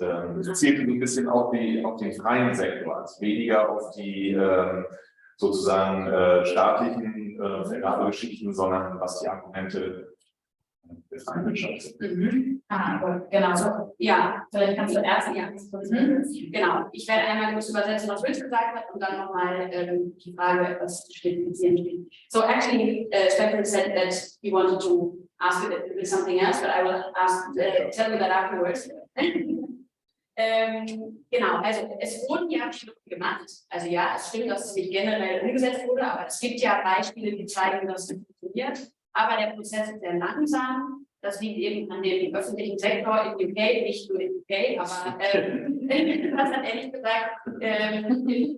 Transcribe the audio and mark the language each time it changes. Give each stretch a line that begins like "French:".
German: Es zielt ein bisschen auf den freien Sektor, also weniger auf die sozusagen staatlichen Vergabegeschichten, sondern was die Argumente der freien Wirtschaft sind. Genau. So, ja, Vielleicht kannst du erst genau. Ich werde einmal kurz übersetzen, was Rich gesagt hat, und dann nochmal die Frage etwas spezifizieren.
English: So actually, Stefan said that he wanted to ask it something else, but I will tell you that afterwards.
German: Genau, also es wurden ja Schritte gemacht. Also ja, es stimmt, dass es nicht generell umgesetzt wurde, aber es gibt ja Beispiele, die zeigen, dass es funktioniert. Aber der Prozess ist sehr langsam. Das liegt eben an dem öffentlichen Sektor in UK, nicht nur in UK, aber was hat er nicht gesagt?